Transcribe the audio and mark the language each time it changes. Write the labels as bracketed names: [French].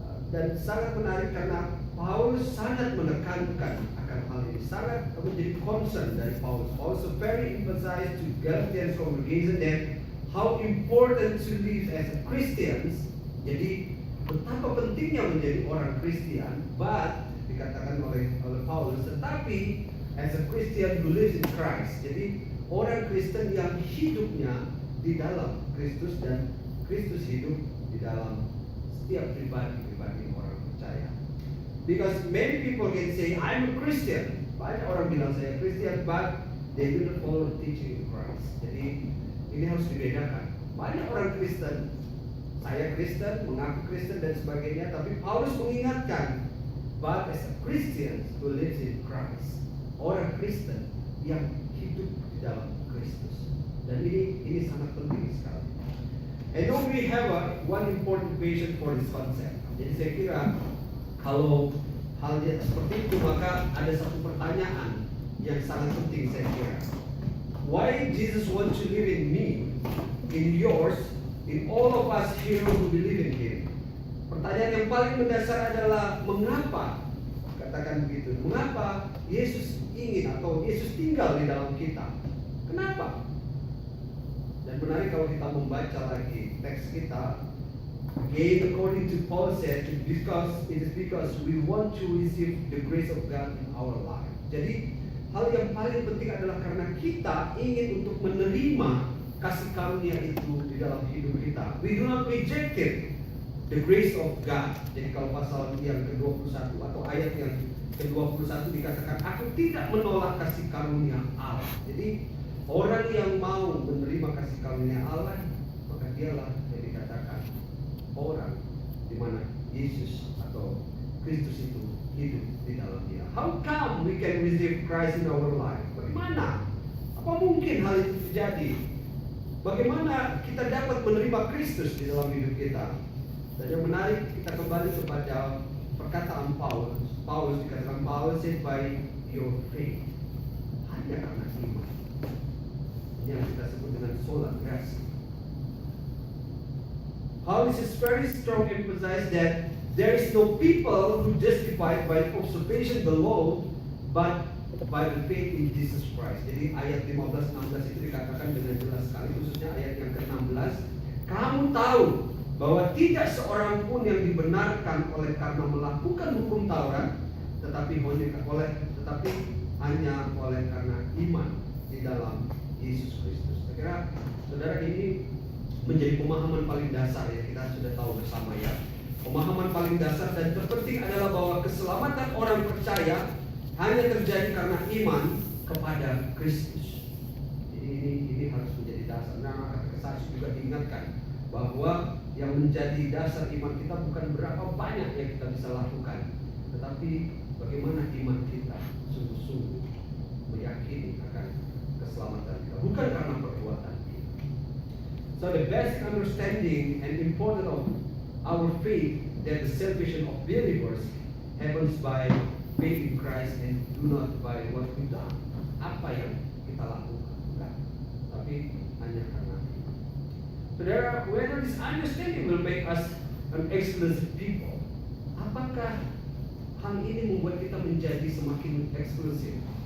[Indonesian] Dan sangat menarik karena Paulus sangat menekankan akan hal ini, sangat menjadi concern dari Paulus. [English] Paulus very emphasized to Galatian congregation that how important to live as a Christians. [Indonesian] Jadi betapa pentingnya menjadi orang Kristen, but dikatakan oleh Paulus, tetapi [English] as a Christian who lives in Christ. [Indonesian] Jadi orang Kristen yang hidupnya di dalam Kristus dan Kristus hidup di dalam setiap pribadi orang percaya. [English] Because many people can say I'm a Christian. [Indonesian] Banyak orang bilang saya Kristen, [English] but they do not follow the teaching of Christ. [Indonesian] Jadi ini harus dibedakan. Banyak orang Kristen, saya Kristen, mengaku Kristen dan sebagainya, tapi Paulus mengingatkan, [English] but as a Christian who lives in Christ, [Indonesian] orang Kristen yang hidup di dalam Kristus. Dan ini sangat penting sekali. [English] And now we have one important question for this concept. [Indonesian] Jadi saya kira kalau halnya seperti itu, maka ada satu pertanyaan yang sangat penting saya kira. [English] Why Jesus wants to live in me, in yours, in all of us here who believe in Him? [Indonesian] Pertanyaan yang paling mendasar adalah mengapa, katakan begitu, mengapa Yesus ingin atau Yesus tinggal di dalam kita? Kenapa? Dan menarik kalau kita membaca lagi teks kita, [English] again according to Paul said, it is because we want to receive the grace of God in our life. [Indonesian] Jadi hal yang paling penting adalah karena kita ingin untuk menerima kasih karunia itu di dalam hidup kita. [English] We do not reject it, the grace of God. [Indonesian] Jadi kalau pasal yang ke-21 atau ayat yang ke-21 dikatakan, aku tidak menolak kasih karunia Allah. Jadi orang yang mau menerima kasih karunia Allah, maka dialah yang dikatakan orang di mana Yesus atau Kristus itu hidup di dalam dia. [English] How come we can receive Christ in our life? [Indonesian] Bagaimana? Apa mungkin hal itu terjadi? Bagaimana kita dapat menerima Kristus di dalam hidup kita? Dan yang menarik, kita kembali kepada perkataan Paulus. Paulus dikatakan, [English] Paulus said by your faith. [Indonesian] Hanya karena iman. Yang kita sebut dengan sola gratia. [English] Paulus is very strong emphasize that there is no people who justified by observation the law, but by the faith in Jesus Christ. [Indonesian] Jadi ayat 15-16 itu dikatakan dengan jelas sekali, khususnya ayat yang ke-16. Kamu tahu bahwa tidak seorang pun yang dibenarkan oleh karena melakukan hukum Taurat, tetapi hanya oleh karena iman di dalam Yesus Kristus. Saya kira saudara, ini menjadi pemahaman paling dasar ya, kita sudah tahu bersama ya. Pemahaman paling dasar dan terpenting adalah bahwa keselamatan orang percaya hanya terjadi karena iman kepada Kristus. Jadi ini harus menjadi dasar. Nah, saksi juga diingatkan bahwa yang menjadi dasar iman kita bukan berapa banyak yang kita bisa lakukan, tetapi bagaimana iman kita sungguh-sungguh meyakini akan keselamatan kita, bukan karena perbuatan kita. [English] So the basic understanding and important of our faith that the salvation of believers happens by faith in Christ and do not by what we done. [Indonesian] Apa yang kita lakukan, bukan, tapi hanya karena iman. [English] Saudara, whether this understanding will make us an exclusive people, [Indonesian] apakah hal ini membuat kita menjadi semakin eksklusif?